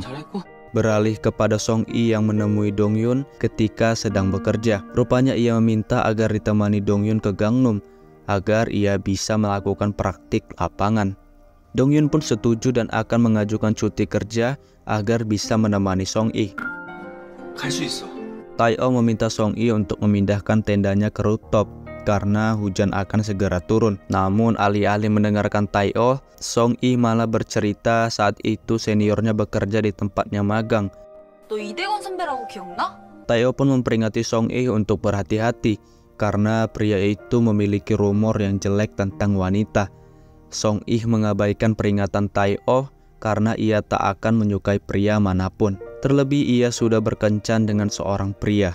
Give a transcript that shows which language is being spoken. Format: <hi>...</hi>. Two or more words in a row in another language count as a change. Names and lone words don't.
<id>Beralih kepada Song-i yang menemui Dong-yun ketika sedang bekerja. Rupanya ia meminta agar ditemani Dong-yun ke Gangnam agar ia bisa melakukan praktik lapangan. Dongyun pun setuju dan akan mengajukan cuti kerja agar bisa menemani Song-i.</id> <ko>갈 수 있어.</ko> <id>Tae-oh meminta Song-i untuk memindahkan tendanya ke rooftop karena hujan akan segera turun. Namun alih-alih mendengarkan Tae-oh, Song-i malah bercerita saat itu seniornya bekerja di tempatnya magang.</id> <ko>너 이대건 선배라고 기억나?</ko> <id>Tae-oh pun memperingati Song-i untuk berhati-hati karena pria itu memiliki rumor yang jelek tentang wanita. Song-i mengabaikan peringatan Tae-oh karena ia tak akan menyukai pria manapun. Terlebih ia sudah berkencan dengan seorang pria.</id>